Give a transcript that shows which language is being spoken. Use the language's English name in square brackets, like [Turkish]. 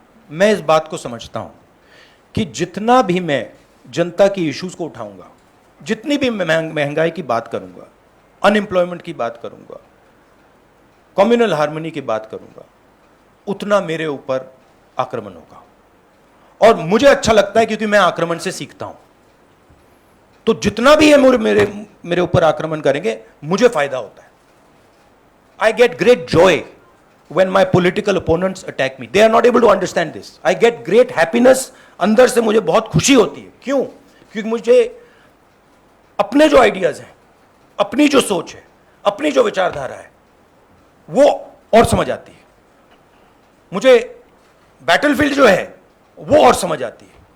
[Hindi] मैं इस बात को समझता हूं कि जितना भी मैं जनता की इश्यूज को उठाऊंगा, जितनी भी मैं महंगाई की बात करूंगा, अनएम्प्लॉयमेंट की बात करूंगा, कम्युनल हार्मनी की बात करूंगा, उतना मेरे ऊपर आक्रमण होगा। और मुझे अच्छा लगता है क्योंकि मैं आक्रमण से सीखता हूं। तो जितना भी है मेरे ऊपर आक्रमण करेंगे, मुझे फायदा होता है। [English] I get great joy when my political opponents attack me. They are not able to understand this. I get great happiness. [Hindi] अंदर से मुझे बहुत खुशी होती है। क्यों? क्योंकि मुझे अपने जो आइडियाज हैं, अपनी जो सोच है, अपनी जो विचारधारा है, वो और समझ आती है। मुझे बैटलफील्ड जो है वो और समझ आती है।